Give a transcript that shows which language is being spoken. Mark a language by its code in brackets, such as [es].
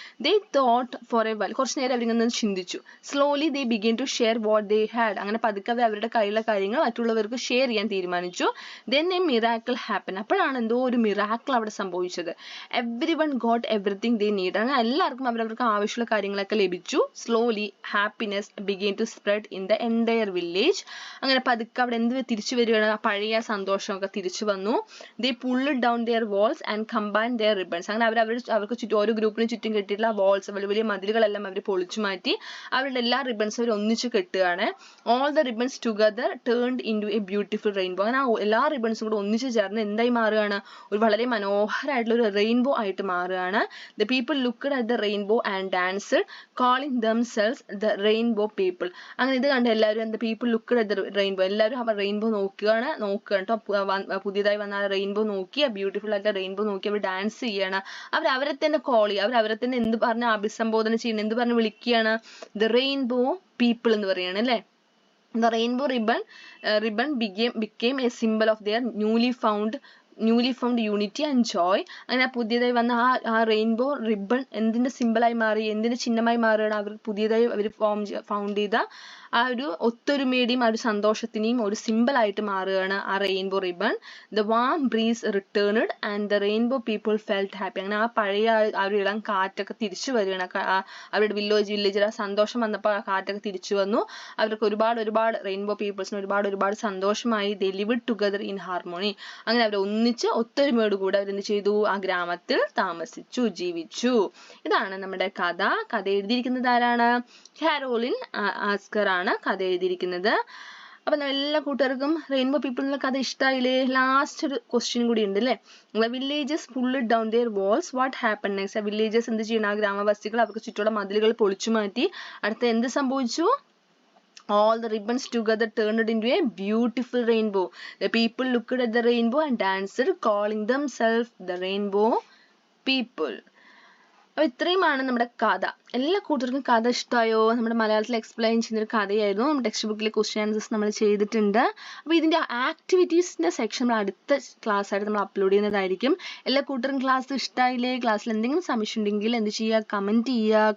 [en] They thought for a while. [ml] കുറച്ച് നേരം അവരിങ്ങനെ ചിന്തിച്ചു. [en] Slowly they began to share what they had. [ml] അങ്ങനെ പതുക്കെ അവരുടെ കയ്യിലുള്ള കാര്യങ്ങൾ മറ്റുള്ളവർക്ക് ഷെയർ ചെയ്യാൻ തീരുമാനിച്ചു. [en] Then a miracle happened. [ml] അപ്പോഴാണ് എന്തോ ഒരു മിറാക്കിൾ അവിടെ സംഭവിച്ചത്. [en] Everyone got everything they needed. [ml] അങ്ങനെ എല്ലാവർക്കും അവരവർക്ക് ആവശ്യമുള്ള കാര്യങ്ങളൊക്കെ ലഭിച്ചു. [en] Slowly happiness began to spread in the entire village. [ml] അങ്ങനെ പതുക്കെ അവിടെ എന്ത് തിരിച്ചു വരികയാണ്? പഴയ സന്തോഷമൊക്കെ തിരിച്ചു വന്നു. [en] They pulled down their walls and combined their ribbons. [ml] അങ്ങനെ അവർക്ക് ചുറ്റും ഓരോ ഗ്രൂപ്പിന് ചുറ്റും കെട്ടിയിട്ടുള്ള വാൾസ്, വലിയ മതിലുകളെല്ലാം അവർ പൊളിച്ചു മാറ്റി അവരുടെ എല്ലാ റിബൺസും അവർ ഒന്നിച്ച് കെട്ടുകയാണ്. [en] All the ribbons together turned into a beautiful rainbow. [ml] അങ്ങനെ എല്ലാ റിബൺസും കൂടെ ഒന്നിച്ച് ചേർന്ന് എന്തായി മാറുകയാണ്? ഒരു വളരെ മനോഹരമായിട്ടുള്ള ഒരു റെയിൻബോ ആയിട്ട് മാറുകയാണ്. [en] The people looked at the rainbow and danced, calling themselves the rainbow people. [ml] അങ്ങനെ ഇത് കണ്ട് എല്ലാവരും [en] the people looked at the rainbow. [ml] എല്ലാവരും അവർ റെയിൻബോ നോക്കുകയാണ് കേട്ടോ. പുതിയതായി വന്ന റെയിൻബോ നോക്കി, ആ ബ്യൂട്ടിഫുൾ ആയിട്ട് റെയിൻബോ നോക്കി അവർ ഡാൻസ് ചെയ്യാണ്. അവരെ തന്നെ കോൾ ചെയ്യുക, അവരെ തന്നെ എന്ത് പറഞ്ഞ് അഭിസംബോധന ചെയ്യണം, എന്ത് പറഞ്ഞ് വിളിക്കുകയാണ്? ദ റെയിൻബോ പീപ്പിൾ എന്ന് പറയാണ് അല്ലേ. [en] The rainbow ribbon became a symbol of their newly found newly found unity and joy. [ml] അങ്ങനെ പുതിയതായി വന്ന ആ റെയിൻബോ റിബൺ എന്തിന്റെ സിമ്പിളായി മാറി, എന്തിന്റെ ചിഹ്നമായി മാറുകയാണ്? അവർ പുതിയതായി അവർ ഫൗണ്ട് ചെയ്ത ആ ഒരു ഒത്തൊരുമയുടെയും ആ ഒരു സന്തോഷത്തിന്റെയും ഒരു സിമ്പിളായിട്ട് മാറുകയാണ് ആ rainbow ribbon. [en] The warm breeze returned and the rainbow people felt happy. [ml] അങ്ങനെ ആ പഴയ ആ ഒരു ഇളം കാറ്റൊക്കെ തിരിച്ചു വരികയാണ്. അവരുടെ വില്ലേജിൽ ആ സന്തോഷം വന്നപ്പോൾ ആ കാറ്റൊക്കെ തിരിച്ചു വന്നു. അവർക്ക് ഒരുപാട് റെയിൻബോ പീപ്പിൾസിന് ഒരുപാട് സന്തോഷമായി. [en] They lived together in harmony. [ml] അങ്ങനെ അവർ ഒന്നിച്ച് ഒത്തൊരുമയോട് കൂടെ അവരെന്ത് ചെയ്തു? ആ ഗ്രാമത്തിൽ താമസിച്ചു, ജീവിച്ചു. ഇതാണ് നമ്മുടെ കഥ. കഥ എഴുതിയിരിക്കുന്നത് ആരാണ്? കാരോലിൻ ആസ്കർ ആണ് കഥ എഴുതിയിരിക്കുന്നത്. അപ്പൊ എല്ലാ കൂട്ടുകാർക്കും റെയിൻബോ പീപ്പിളിന്റെ കഥ ഇഷ്ടമായില്ലേ? ലാസ്റ്റ് ഒരു ക്വസ്റ്റ്യൻ കൂടി ഉണ്ട് അല്ലേ? [en] Villages pulled down their walls, what happen next? [ml] Villages എന്ത് ചെയ്യണം? ആ ഗ്രാമവാസികൾ അവർക്ക് ചുറ്റുമുള്ള മതിലുകൾ പൊളിച്ചു മാറ്റി. അടുത്ത എന്ത് സംഭവിച്ചു? [en] All the ribbons together turned into a beautiful rainbow. The people looked at the rainbow and danced, calling themselves the rainbow people. [ml] അപ്പോൾ ഇത്രയുമാണ് നമ്മുടെ കഥ. എല്ലാ കൂട്ടർക്കും കഥ ഇഷ്ടമായോ? നമ്മുടെ മലയാളത്തിൽ എക്സ്പ്ലെയിൻ ചെയ്യുന്നൊരു കഥയായിരുന്നു. നമ്മുടെ ടെക്സ്റ്റ് ബുക്കിലെ ക്വസ്റ്റ്യൻ ആൻസേഴ്സ് നമ്മൾ ചെയ്തിട്ടുണ്ട്. അപ്പോൾ ഇതിൻ്റെ ആക്ടിവിറ്റീസിൻ്റെ സെക്ഷൻ നമ്മൾ അടുത്ത ക്ലാസ് ആയിട്ട് നമ്മൾ അപ്ലോഡ് ചെയ്യുന്നതായിരിക്കും. എല്ലാ കൂട്ടർക്കും ക്ലാസ് ഇഷ്ടമായില്ലേ? ക്ലാസ്സിൽ എന്തെങ്കിലും സംശയം ഉണ്ടെങ്കിൽ എന്ത് ചെയ്യുക? കമൻറ്റ് ചെയ്യുക.